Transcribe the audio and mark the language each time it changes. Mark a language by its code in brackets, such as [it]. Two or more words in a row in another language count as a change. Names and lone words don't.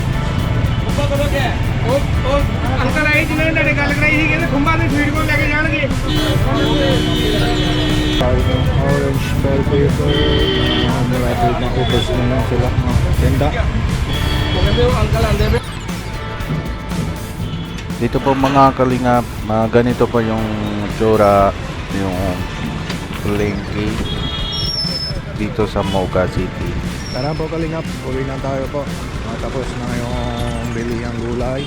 [pa] ਉਹ ਅੰਕਲ ਆਏ ਜਿਨ੍ਹਾਂ ਨੇ ਤੁਹਾਡੇ ਗੱਲ ਕਰਾਈ ਸੀ ਕਹਿੰਦੇ ਖੁੰਬਾਂ ਦੇ ਫੀਡ ਕੋਲ ਲੈ ਕੇ ਜਾਣਗੇ [en] Orange bell pepper. [tl] Malapit na ubos na lang sila. Tenda. [pa] ਉਹ ਕਹਿੰਦੇ ਉਹ ਅੰਕਲ ਆਂਦੇ ਪਏ [tl] Dito po mga kalingap, ganito po yung tsura, yung palengke dito sa Mocha City. Tara po kalingap, uwi na tayo po. Tapos na yung bili ang gulay.